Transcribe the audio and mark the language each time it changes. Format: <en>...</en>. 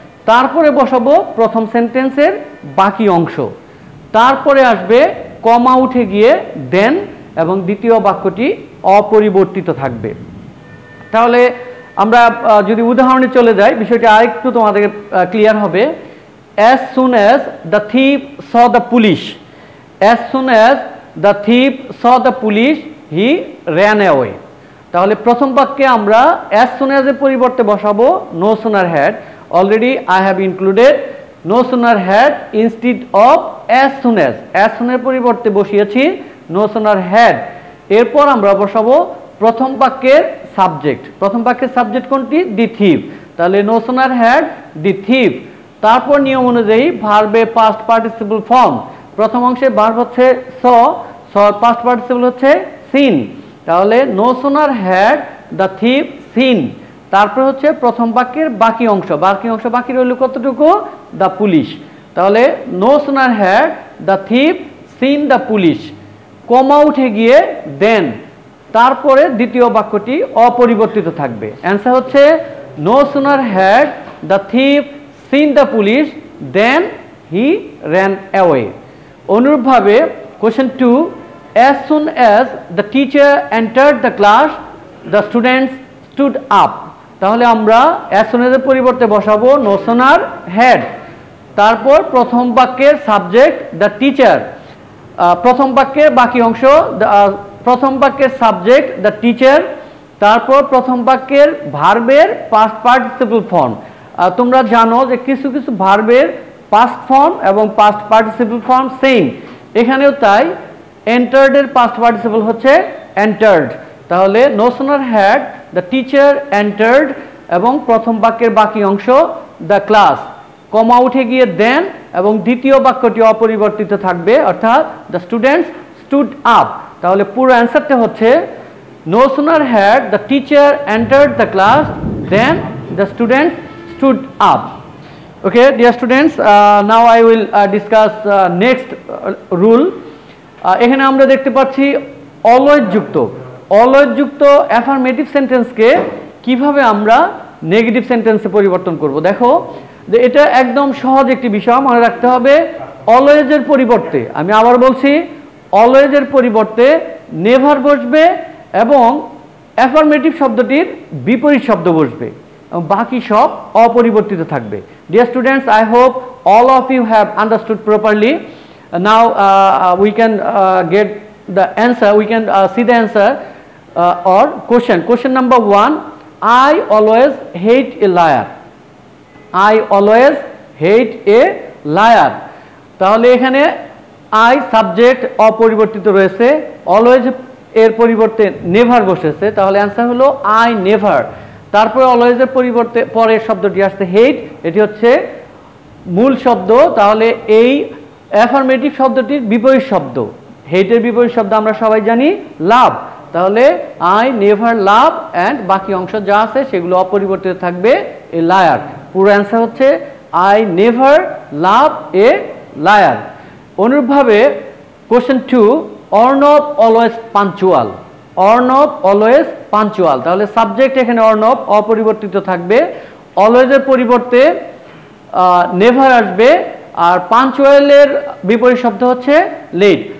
<bn>তারপরে বসাবো প্রথম সেন্টেন্সের বাকি অংশ, তারপরে আসবে কমা উঠে গিয়ে দেন, এবং দ্বিতীয় বাক্যটি অপরিবর্তিত থাকবে। তাহলে আমরা যদি উদাহরণে চলে যাই বিষয়টি আরেকটু তোমাদের ক্লিয়ার হবে।</bn> <en>as soon as the thief saw the police, as soon as the thief saw the police he ran away,</en> <bn>তাহলে প্রথম বাক্যে আমরা</bn> <en>as soon as</en> <bn>এর পরিবর্তে বসাবো</bn> <en>no sooner had, already I have included no sooner had instead of as soon as</en> <bn>এর পরিবর্তে বসিয়েছি</bn> <en>no sooner had।</en> <bn>এরপর আমরা বসাবো প্রথম বাক্যের সাবজেক্ট, প্রথম বাক্যের সাবজেক্ট কোনটি?</bn> <en>The thief, তাহলে no sooner had the thief।</en> <bn>তারপর নিয়ম অনুযায়ী ভার্বের পাস্ট পার্টিসিপল ফর্ম, প্রথম অংশে ভার্ব হচ্ছে স পাস্ট পার্টিসিপল হচ্ছে সিন, তাহলে</bn> <en>no sooner had the thief seen।</en> <bn>তারপর হচ্ছে প্রথম বাক্যের বাকি অংশ বাকি রইল কতটুকু?</bn> <en>the police, তাহলে no sooner had the thief seen the police,</en> <bn>কমা উঠে গিয়ে</bn> <en>দেন,</en> <bn>তারপরে দ্বিতীয় বাক্যটি অপরিবর্তিত থাকবে। অ্যান্সার হচ্ছে</bn> <en>no sooner had the thief seen the police then he ran away।</en> <bn>অনুরূপভাবে question 2,</bn> <en>as soon as the teacher entered the class the students stood up,</en> <bn>তাহলে আমরা as soon as এর পরিবর্তে বসাবো</bn> <en>no sooner had,</en> <bn>তারপর প্রথম বাক্যের subject the teacher, প্রথম বাক্যের বাকি অংশ প্রথম বাক্যের সাবজেক্ট দ্য টিচার, তারপর প্রথম বাক্যের ভার্বের পাস্ট পার্টিসিপল ফর্ম। তোমরা জানো যে কিছু কিছু ভার্বের পাস্ট ফর্ম এবং পাস্ট পার্টিসিপল ফর্ম সেম, এখানেও তাই। এন্টার্ড এর পাস্ট পার্টিসিপল হচ্ছে এন্টার্ড, তাহলে</bn> <en>no sooner had the teacher entered,</en> <bn>এবং প্রথম বাক্যের বাকি অংশ দ্য ক্লাস, কমা উঠে গিয়ে দেন, এবং দ্বিতীয় বাক্যটি অপরিবর্তিত থাকবে, অর্থাৎ দ্য স্টুডেন্টস স্টুড আপ। তাহলে পুরো অ্যান্সারটা হচ্ছে</bn> <en>no sooner had the teacher entered the class then the students stood up। Okay dear students, now I will discuss next rule।</en> <bn>এখানে আমরা দেখতে পাচ্ছি অলওয়েজ যুক্ত অ্যাফার্মেটিভ সেন্টেন্সকে কিভাবে আমরা নেগেটিভ সেন্টেন্সে পরিবর্তন করব। দেখো যে এটা একদম সহজ একটি বিষয়, মনে রাখতে হবে অলওয়েজের পরিবর্তে, আমি আবার বলছি অলওয়েজের পরিবর্তে নেভার বসবে এবং অ্যাফার্মেটিভ শব্দটির বিপরীত শব্দ বসবে, এবং বাকি সব অপরিবর্তিত থাকবে।</bn> <en>Dear students, I hope all of you have understood properly. Now we can get the answer, we can see the answer or question number 1. I always hate a liar. I always hate a liar.</en> <bn>তাহলে এখানে I subject অপরিবর্তিত রয়েছে, always এর পরিবর্তে never বসেছে, তাহলে answer হলো I never। তারপরে অলওয়েজ এর পরিবর্তে পরের শব্দটি আসছে হেট, এটি হচ্ছে মূল শব্দ, তাহলে এই অ্যাফার্মেটিভ শব্দটির বিপরীত শব্দ, হেটের বিপরীত শব্দ আমরা সবাই জানি লাভ, তাহলে</bn> <en>I never love</en> <bn>অ্যান্ড বাকি অংশ যা আছে সেগুলো অপরিবর্তিত থাকবে এ লায়ার।</bn> <en>পুরো অ্যান্সার হচ্ছে I never love a liar। অনুরূপভাবে কোশ্চেন 2, অর্ণব অলওয়েজ পাঞ্চুয়াল।</en> <bn>Arnab always punctual, তাহলে সাবজেক্ট এখানে অর্ণব অপরিবর্তিত থাকবে, অলওয়েজের পরিবর্তে নেভার আসবে, আর পাঞ্চুয়ালের বিপরীত শব্দ হচ্ছে লেট।</bn>